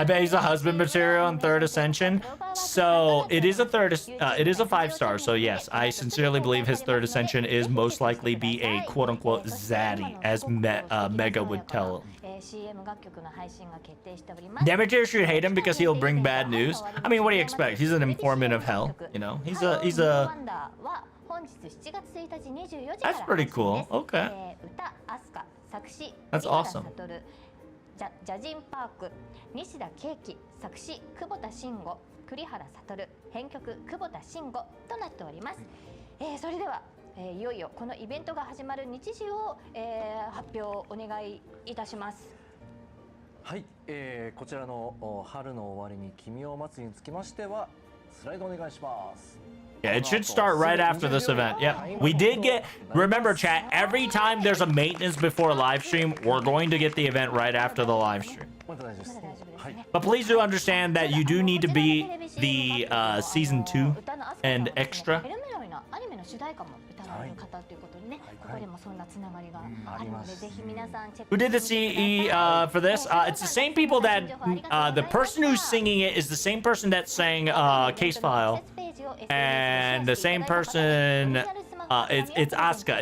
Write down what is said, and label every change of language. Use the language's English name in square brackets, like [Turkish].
[English] I bet he's a husband material in Third Ascension. So it is a it is a 5-star. So yes, I sincerely believe his Third Ascension is most likely be a quote unquote zaddy, as Mega would tell him. [Japanese] CM 楽曲の配信が決定しております。 [English] Demeter should hate him because he'll bring bad news. I mean, what do you expect? He's an informant of hell. You know, he's a. [Japanese] 本日7月1日24時 [English] That's pretty cool. Okay. [Japanese] 歌アスカ作詞 [English] That's awesome. [Japanese] ジャジンパーク西田圭樹作詞久保田慎吾栗原悟編曲久保田慎吾となっております。それでは、いよいよこのイベントが始まる日時を、発表お願いいたします。はい、こちらの春の終わりに君を待つにつきましてはスライドお願いします。 [English] Yeah, it should start right after this event. Yeah, we did get. Remember, chat. Every time there's a maintenance before a live stream, we're going to get the event right after the live stream. But please do understand that you do need to be the season 2 and extra. [Japanese] アニメの主題歌も歌われる方ということでね、ここでもそんなつながりがあるので、ぜひ皆さんチェック [English] Who did the CE for this? It's the same people that the person who's singing it is the same person that sang Case File, and the same person. It's Asuka.